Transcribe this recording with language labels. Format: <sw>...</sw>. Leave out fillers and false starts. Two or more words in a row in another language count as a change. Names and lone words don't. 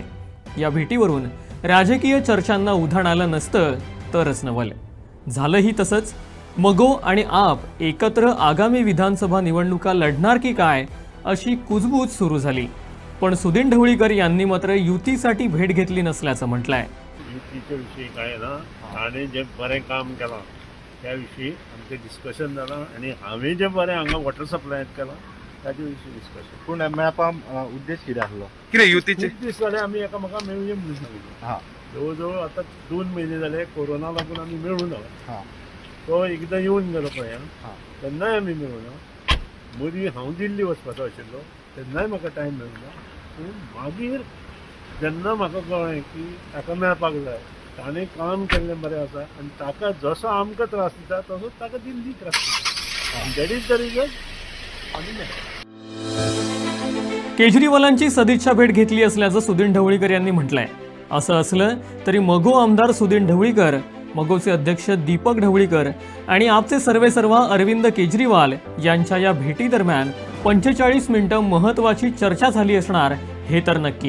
<mr>या भेटीवरून राजकीय चर्चांना उधाण आलं नसतं तरच नवल। झालंही तसंच। मगो आणि आप एकत्र आगामी विधानसभा निवडणुका लढणार की काय अशी कुजबूज सुरू झाली। पण सुदीन ढवळीकर यांनी मात्र युतीसाठी भेट घेतली नसल्याचं म्हटलंय।</mr> <kok>युतीच्या विषयी काय ना, आणि जे बरें काम केलां त्या विषयी आमचें डिस्कशन जालां आणि हांवें जे बरें हांगा</kok> <en>water supplyत</en> <kok>केलां ताचे विशीं डिस्कशन। पूण मेळपा उद्देश कितें आसलो? कितें युतीचे खूब दीस जाले आमी एकामेकां मेळुया म्हणून सांगिल्लें। हां जवळ जवळ आतां 2 म्हयने जाले कोरोना लागून आमी मेळूं ना। हां तो एकदां येवन गेलो पळय हां तेन्नाय आमी मेळूं ना। मदीं हांव दिल्ली वचपाचो आशिल्लो तेन्नाय म्हाका टायम मेळुना। पूण मागीर जेन्ना म्हाका कळ्ळें की ताका मेळपाक जाय, ताणें काम केल्लें बरें आसा आनी ताका जसो आमकां त्रास दिता तसोच ताका दिल्ली त्रास दिता।</kok> <en>that is the reason</en> <kok>आमी मेळ्ळे।</kok> <mr>केजरीवालांची सदिच्छा भेट घेतली असल्याचं सुदीन ढवळीकर यांनी म्हटलंय। असं असलं तरी मगो आमदार सुदीन ढवळीकर, मगोचे अध्यक्ष दीपक ढवळीकर आणि आपचे सर्वेसर्वा अरविंद केजरीवाल यांच्या या भेटीदरम्यान 45 मिनिटं महत्त्वाची चर्चा झाली असणार हे तर नक्की।</mr>